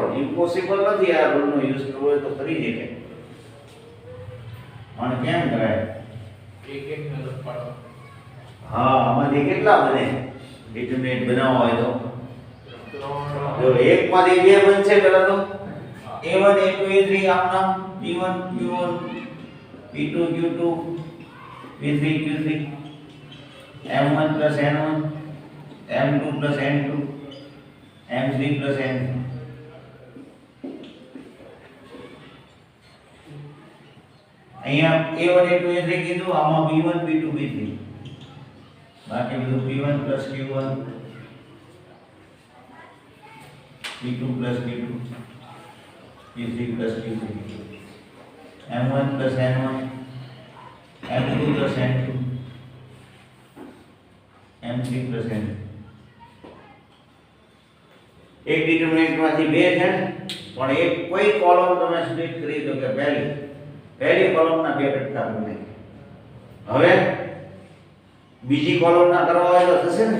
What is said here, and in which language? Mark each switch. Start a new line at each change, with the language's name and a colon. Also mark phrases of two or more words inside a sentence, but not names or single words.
Gujarati: ઇમ્પોસિબલ નથી આ રૂલનો યુઝ કરવો હોય તો કરી શકે. પણ કેમ કરાય? હા, આમાંથી કેટલા બને? ડિટરમિનેન્ટ બનાવવા હોય તો જો એકમાંથી બે બનશે પેલા તો A1 A2 A3 આમ નામ B1 Q1 B2 Q2 B3 Q3 M1 plus N1 M2 plus N2 M3 plus N3. અહીંયા A1 A2 A3 કીધું, આમાં B1 B2 B3, બાકી બધું B1 plus Q1 B2 plus B2 Q3 plus Q3 M1 plus N1 M2 plus N2 M3 plus N3. એક ડિટરમિનન્ટમાંથી બે છે પણ એક કોઈ કોલમ તમે સ્પ્લિટ કરી દો કે પહેલી કોલમના બે ઘટકા બને. હવે બીજી કોલમના કરવા હોય તો થશે ને?